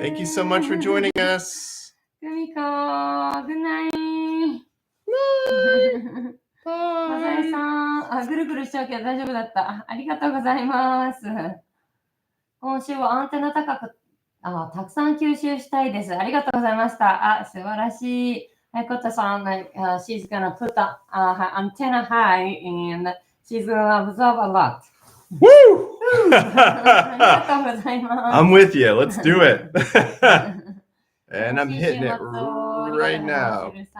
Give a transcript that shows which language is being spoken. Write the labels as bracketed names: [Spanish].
[English] Thank you so much for joining us. グミコ、good night. [Japanese] マサイさん、ぐるぐるしちゃうけど大丈夫だった。ありがとうございます。今週はアンテナ高く、たくさん吸収したいです。ありがとうございました。素晴らしい。 [English] はいこたさん、she's gonna put the antenna high and she's gonna absorb a lot. Woo! [Japanese] ありがとうございます。 [English] I'm with you. Let's do it. And I'm hitting it right now.